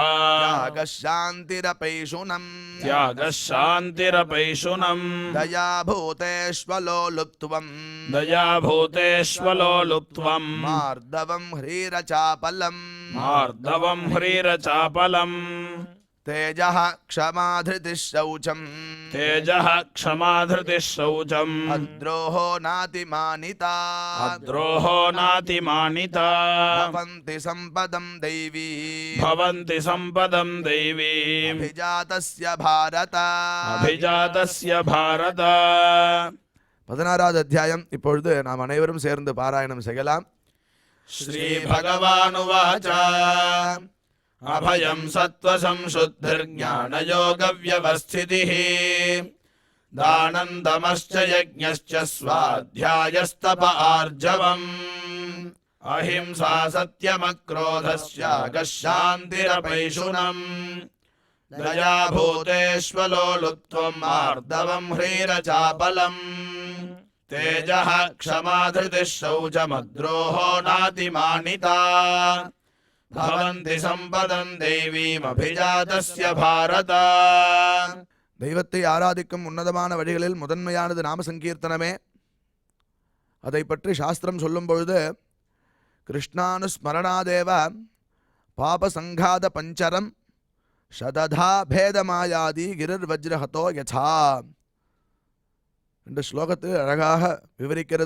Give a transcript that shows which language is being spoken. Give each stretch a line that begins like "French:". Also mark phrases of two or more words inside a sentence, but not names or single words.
Sanskrit: त्यागःशान्तिरपैशुनम् त्यागःशान्तिरपैशुनम् दया भूतेष्वलोलुप्त्वम् दया भूतेष्वलोलुप्त्वम् मार्दवम् ह्रीरचापलम् मार्दवम् ह्रीरचापलम् तेजः क्षमाधृतिः शौचम् तेजः क्षमाधृतिः शौचम् अद्रोहो नातिमानिता अद्रोहो नातिमानिता भवन्ति सम्पदं दैवी भवन्ति सम्पदं दैवीम् अभिजातस्य भारत अभिजातस्य भारत
Tamil: 16வது அத்தியாயம் இப்பொழுது நாம் அனைவரும் சேர்ந்து பாராயணம் செய்யலாம்.
Sanskrit: श्रीभगवानुवाच अभयं सत्त्वसंशुद्धिर्ज्ञानयोगव्यवस्थितिः दानं दमश्च यज्ञश्च स्वाध्यायस्तप आर्जवम् अहिंसा सत्यमक्रोधस्यागः शान्तिरपैशुनम् दया भूतेष्वलोलुप्त्वम् आर्दवं ह्रीरचापलम् तेजः क्षमाधृतिः शौचमद्रोहो नातिमानिता भवन्ति सम्पदं दैवीमभिजातस्य भारत.
Tamil: தெய்வத்தை ஆராதிக்கும் உன்னதமான வழிகளில் முதன்மையானது நாம சங்கீர்த்தனமே. அதை பற்றி சாஸ்திரம் சொல்லும் பொழுது
Sanskrit: कृष्णानुस्मरणादेव पापसङ्घात पञ्जरम् शतधा भेदमायाति गिरिर् वज्रहतो यथा
Tamil: என்ற ஸ்லோகத்து அழகாக விவரிக்கிறது.